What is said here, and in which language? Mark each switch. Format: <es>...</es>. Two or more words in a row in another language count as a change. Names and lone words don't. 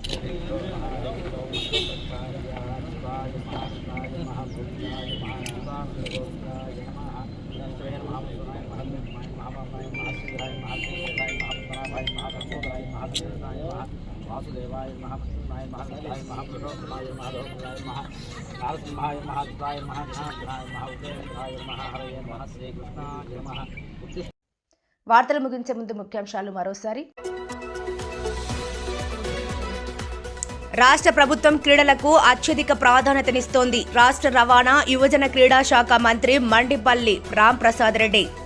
<sa>वासुदेवाय महापुरुषाय महादेवाय महापुरुषोत्तमाय महाधोत्तमाय महानारसिंहाय महाद्वाय महागणाय महाउदयनाय महाहरये नमः श्रीकृष्णाय नमः.</sa> <te>వార్తలు ముగించే ముందు ముఖ్యాంశాలు మరోసారి. రాష్ట్ర ప్రభుత్వం క్రీడలకు అత్యధిక ప్రాధాన్యతనిస్తోంది. రాష్ట్ర రవాణా యువజన క్రీడా శాఖ మంత్రి మండిపల్లి రాంప్రసాద్ రెడ్డి.</te>